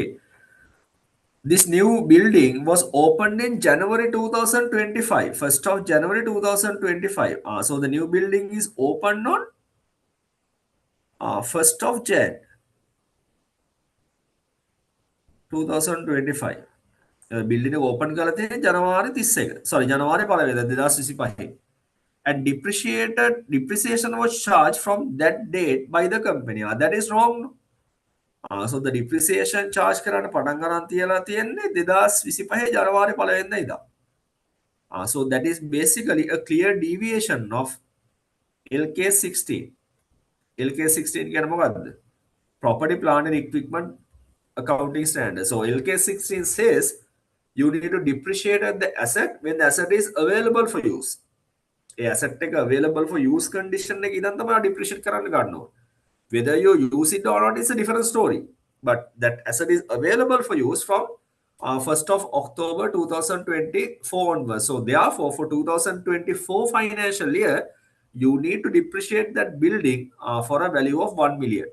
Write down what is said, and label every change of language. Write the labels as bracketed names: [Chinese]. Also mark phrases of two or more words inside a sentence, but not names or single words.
[English] This new building was opened in January 2025, 1st of January 2025. So the new building is opened on 1st of Jan 2025. Building open [Sinhala] කරලා තියෙන්නේ ජනවාරි 31. Sorry, ජනවාරි 1 වෙනිදා 2025. [English] And depreciation was charged from that date by the company. That is wrong. So the depreciation charge [Sinhala] කරන්න පටන් ගන්න තියලා තියෙන්නේ 2025 ජනවාරි 1 වෙනිදා ඉඳලා. [English] So that is basically a clear deviation of LK16. [Sinhala] LK16 කියන්නේ මොකද්ද? [English] Property plant and equipment accounting standard. So LK16 says you need to depreciate the asset when the asset is available for use. A asset [Sinhala] එක [English] available for use condition [Sinhala] එක ඉඳන් තමයි depreciate කරන්න ගන්න ඕනේ. [English] Whether you use it or not is a different story. But that asset is available for use from 1st of October 2024 onwards. So therefore, for 2024 financial year, you need to depreciate that building for a value of 1 million.